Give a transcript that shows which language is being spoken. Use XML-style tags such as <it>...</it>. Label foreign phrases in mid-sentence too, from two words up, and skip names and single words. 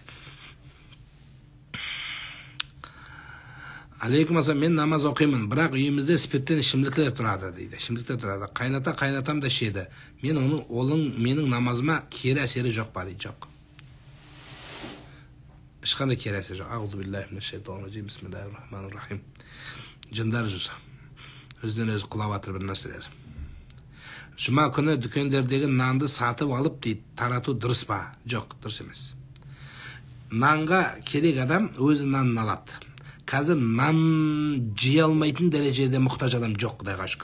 <ar>عليكم السلام,</ar> <kk>мен намаз оқимын, бірақ үйімізде спирттен ішімдіктер тұрады дейді. Ішімдіктер тұрады. Қайнатам да ішеді. Менің намазыма кері әсері жоқ па дейді. Жоқ. Ешқандай кері әсері жоқ.</kk> <ar>أعوذ بالله من الشيطان الرجيم. بسم الله الرحمن الرحيم.</ar> <kk>Жындар жүрсі. Өзінен өзі құлап атыр бір нәрселер. Жұма күні дүкендердегі нанды сатып алып дейді, тарату дұрыс па? Жоқ, дұрыс емес. Нанға керек адам өзі нанын алады. Қазір нан жия алмайтын дәрежеде мұқтаж адам жоқ, Құдайға шүкір.</kk>